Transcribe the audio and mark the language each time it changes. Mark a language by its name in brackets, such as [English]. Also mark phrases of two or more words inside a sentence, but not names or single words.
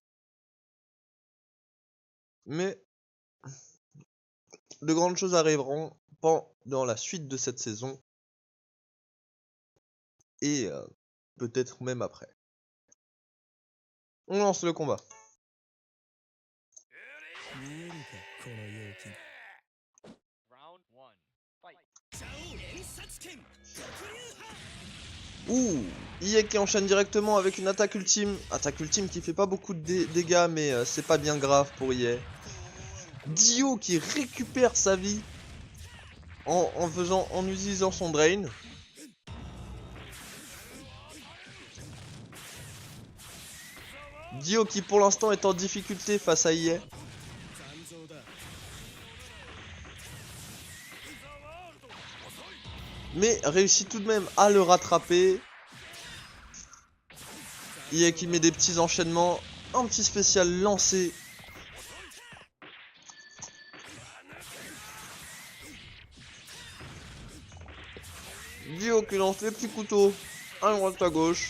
[French] Mais de grandes choses arriveront pendant la suite de cette saison et peut-être même après. On lance le combat. [Japanese] 見えるかこの勇気 [English] Round 1 Fight [Japanese] ジャオ連殺剣黒竜派 [French] Ouh, IE qui enchaîne directement avec une attaque ultime. Attaque ultime qui fait pas beaucoup de dégâts, mais c'est pas bien grave pour IE. Dio qui récupère sa vie en utilisant son drain. Dio qui pour l'instant est en difficulté face à IE. [Japanese] 残像だ [French] Mais réussit tout de même à le rattraper. IE qui met des petits enchaînements. Un petit spécial lancé. Dio qui lance les petits couteaux à droite à gauche.